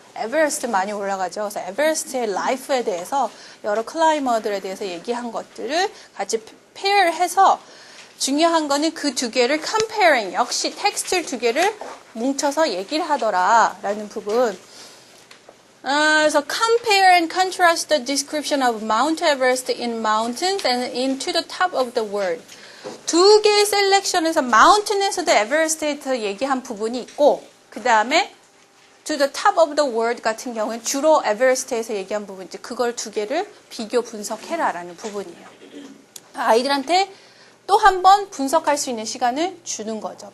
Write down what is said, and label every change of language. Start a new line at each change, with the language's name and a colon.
Korean: 에베레스트 많이 올라가죠. 그래서 에베레스트의 라이프에 대해서 여러 클라이머들에 대해서 얘기한 것들을 같이 페어해서 중요한 거는 그 두 개를 comparing, 역시 텍스트 두 개를 뭉쳐서 얘기를 하더라라는 부분.
English: 그래서 compare and contrast the description of Mount Everest in mountains and into the top of the world.
Korean: 두 개의 셀렉션에서 마운틴에서도 에베레스트에서 얘기한 부분이 있고 그 다음에 to the top of the world 같은 경우는 주로 에베레스트에서 얘기한 부분이지 그걸 두 개를 비교 분석해라라는 부분이에요. 아이들한테 또 한 번 분석할 수 있는 시간을 주는 거죠.